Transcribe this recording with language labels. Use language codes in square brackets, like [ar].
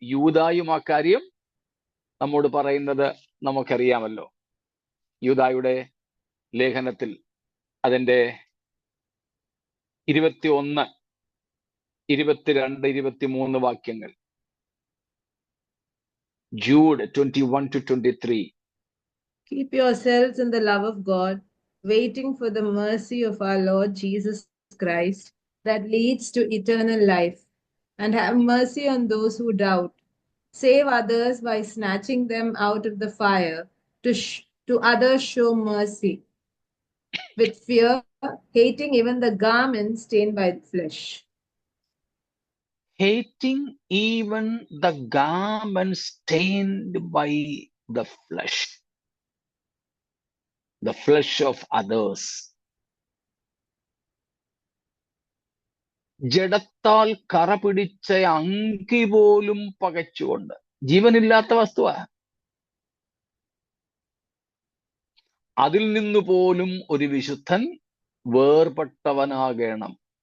[ml] യൂദായും ആ കാര്യം നമ്മോട് പറയുന്നത് നമുക്കറിയാമല്ലോ. യൂദായുടെ ലേഖനത്തിൽ അതിൻ്റെ 21, 22, 23 വാക്യങ്ങൾ. [en] Jude 21 to 23. Keep yourselves in the love of God, waiting for the mercy of our Lord Jesus Christ that leads to eternal life, and have mercy on those who doubt. Save others by snatching them out of the fire. To others show mercy with fear, hating even the garment stained by the flesh. Hating even the garment stained by the flesh of others. [ml] ജഡത്താൽ കറ പിടിച്ച അങ്കി പോലും പകച്ചുകൊണ്ട്. ജീവനില്ലാത്ത വസ്തുവാ. അതിൽ നിന്നു പോലും ഒരു വിശുദ്ധൻ വേർപെട്ടവനാകണം.